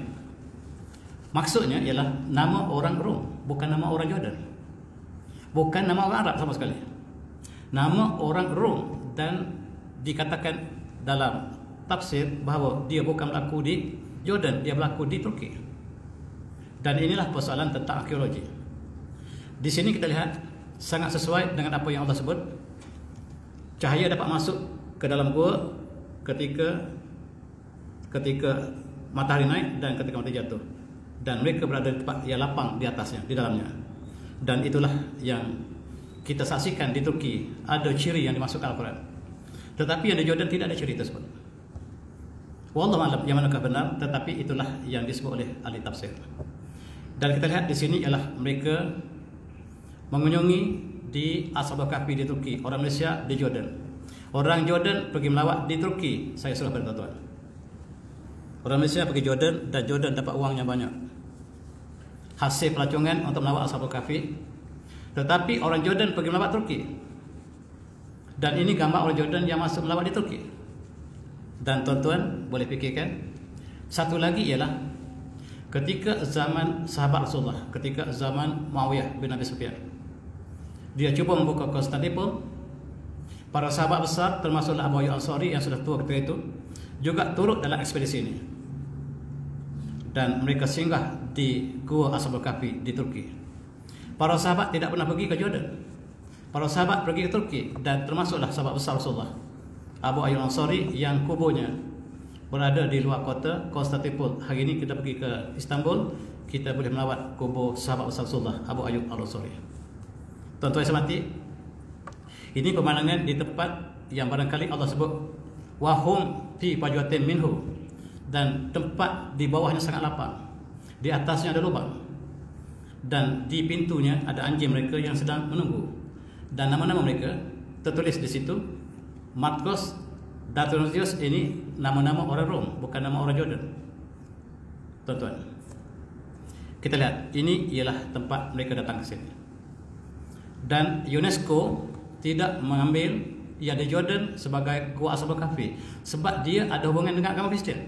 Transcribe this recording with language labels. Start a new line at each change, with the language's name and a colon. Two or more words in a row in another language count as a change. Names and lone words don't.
Malay: Maksudnya ialah nama orang Rom, bukan nama orang Jordan. Bukan nama orang Arab sama sekali. Nama orang Rom, dan dikatakan dalam tafsir bahawa dia bukan berlaku di Jordan, dia berlaku di Turki. Dan inilah persoalan tentang arkeologi. Di sini kita lihat sangat sesuai dengan apa yang Allah sebut. Cahaya dapat masuk ke dalam gua ketika matahari naik dan ketika matahari jatuh. Dan mereka berada di tempat yang lapang di atasnya, di dalamnya. Dan itulah yang kita saksikan di Turki. Ada ciri yang dimasukkan Al-Quran. Tetapi yang di Jordan tidak ada ciri tersebut.
Arabic: Wallahu a'lam
Malay: yang manakah benar, tetapi itulah yang disebut oleh ahli tafsir. Dan kita lihat di sini ialah mereka mengunjungi di Ashabul Kahfi di Turki, orang Malaysia di Jordan. Orang Jordan pergi melawat di Turki, saya suruh pada tuan-tuan. Orang Malaysia pergi Jordan dan Jordan dapat uangnya banyak. Hasil pelacungan untuk melawat Ashabul Kahfi. Tetapi orang Jordan pergi melawat Turki. Dan ini gambar orang Jordan yang masuk melawat di Turki. Dan tuan-tuan boleh fikirkan, satu lagi ialah ketika zaman sahabat Rasulullah, ketika zaman Muawiyah bin Abi Sufyan, dia cuba membuka Konstantinopel. Para sahabat besar termasuklah Abu Ayyub Al-Ansari yang sudah tua ketika itu juga turut dalam ekspedisi ini. Dan mereka singgah di Gua Ashabul Kahfi di Turki. Para sahabat tidak pernah pergi ke Jordan. Para sahabat pergi ke Turki, dan termasuklah sahabat besar Rasulullah Abu Ayyub Al-Ansari yang kuburnya berada di luar kota Konstantinopel. Hari ini kita pergi ke Istanbul, kita boleh melawat kubur sahabat besar Rasulullah Abu Ayyub Al-Ansari. Tuan-tuan yang semati, ini pemandangan di tempat yang barangkali Allah sebut
Arabic: wahum fi fajwatin minhu,
Malay: dan tempat di bawahnya sangat lapang, di atasnya ada lubang, dan di pintunya ada anjing mereka yang sedang menunggu. Dan nama-nama mereka tertulis di situ. Marcos Datronius ini nama-nama orang Rom, bukan nama orang Jordan. Tuan-tuan, kita lihat ini ialah tempat mereka datang ke sini. Dan UNESCO tidak mengambil yang di Jordan sebagai Gua Ashabul Kahfi sebab dia ada hubungan dengan agama Kristian.